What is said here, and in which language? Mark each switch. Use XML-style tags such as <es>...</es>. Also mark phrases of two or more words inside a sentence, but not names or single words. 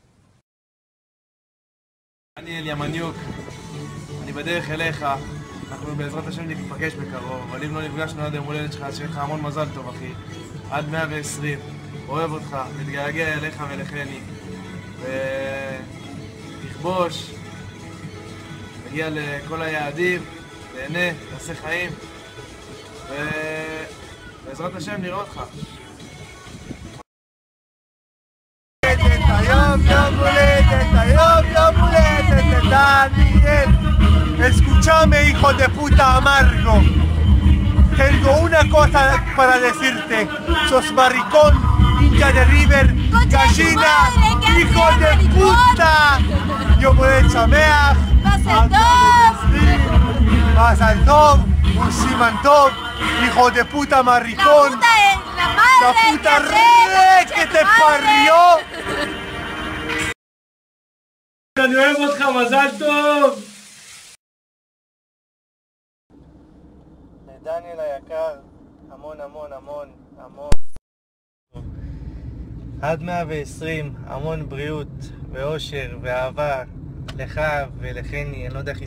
<he>דניאל ימניוק, אני בדרך אליך, אנחנו בעזרת השם נפגש בקרוב, אבל אם לא נפגשנו עד יום הולדת שלך, אז שיהיה לך המון מזל טוב אחי, עד 120, אוהב אותך, מתגעגע אליך ולכני, ותכבוש, תגיע לכל היעדים, תהנה, תעשה חיים, ובעזרת השם נראה אותך. יום הולדת, Daniel.</he> <es>Escúchame, hijo de puta amargo. Tengo una cosa para decirte. Sos maricón, hincha de River, gallina, hijo de puta.</es> <he>יום הולדת שמח מזל טוב וסימן טוב,</he> <es>hijo de puta maricón. La puta re que te parió.</es> <he>אני אוהב אותך, מזל טוב! דניאל היקר, המון המון המון המון עד 120, המון בריאות ואושר ואהבה לך ולכני, אני לא יודע איך היא</he>